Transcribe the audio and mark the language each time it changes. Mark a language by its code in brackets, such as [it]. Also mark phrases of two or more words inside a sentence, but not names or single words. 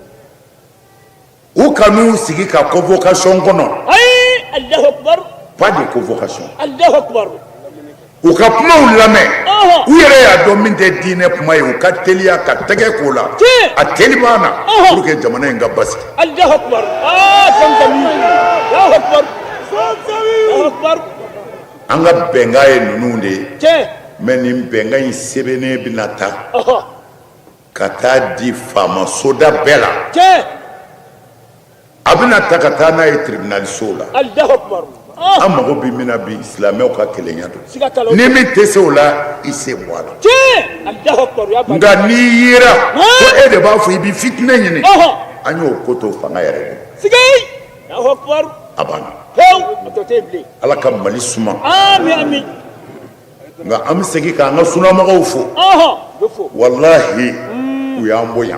[bm] u kan'u sigi ka convocation kɔnɔ [ar] Ayi. الله أكبر. [fr] pas de convocation [ar] الله أكبر. [bm] u ka kumaw lamɛn Ɔhɔ. u yɛrɛ y'a dɔn min tɛ diinɛ kuma ye u ka teliya ka tɛgɛ k'o la Tiɲɛ. a teli b'an na Ɔhɔ. [fr] pour que [bm] jamana in ka basigi [ar] الله أكبر. Zamzami. الله أكبر. الله أكبر. [bm] an ka bɛnkan ye ninnu de ye [fr] Tiens. [bm] mais nin bɛnkan in sɛbɛnnen bɛna taa Aha. ka taa di faama soda bɛɛ la [fr] Tiens. [bm] a bɛna ta ka taa n'a ye tribunal so la [ar] الله أكبر. [bm] an mago bɛ min na bi silamɛw ka kelenya don Sigatala. ni min tɛ se o la i se bɔ a la [fr] Tiens. [ar] الله أكبر. يا بني. [bm] nka n'i yera ko e de b'a fɔ i bɛ fitinɛ ɲini Aha. an y'o ko to fanga yɛrɛ de [ar] Sigay. الله أكبر. [bm] a banna Heu. Otote bile. ala ka mali suma Amin amin. nka an bɛ segin k'an ka sunamɔgɔw fo Aha. Befo. walahi u y'an bonya